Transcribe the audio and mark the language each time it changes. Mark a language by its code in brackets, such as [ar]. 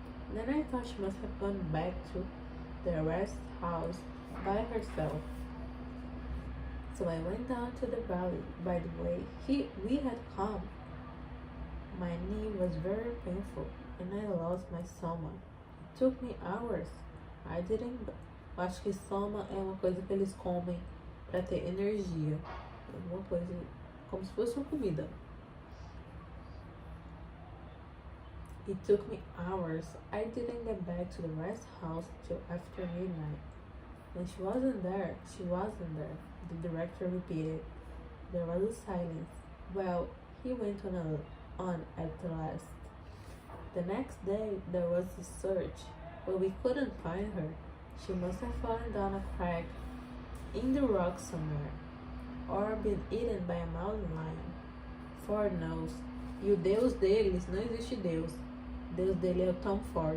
[en] And then I thought she must have gone back to the rest house by herself. So I went down to the valley by the way we had come. My knee was very painful and I lost my soma. It took me hours. I didn't. [pt] Eu acho que soma é uma coisa que eles comem para ter energia. Alguma coisa como se fosse uma comida. [en] It took me hours. I didn't get back to the rest house till after midnight. When she wasn't there, she wasn't there, the director repeated. There was a silence. Well, he went on at the last. The next day there was a search, but we couldn't find her. She must have fallen down a crack in the rock somewhere, or been eaten by a mountain lion. Ford knows. [pt] E o Deus deles, não existe Deus. O Deus dele é o Tom Ford.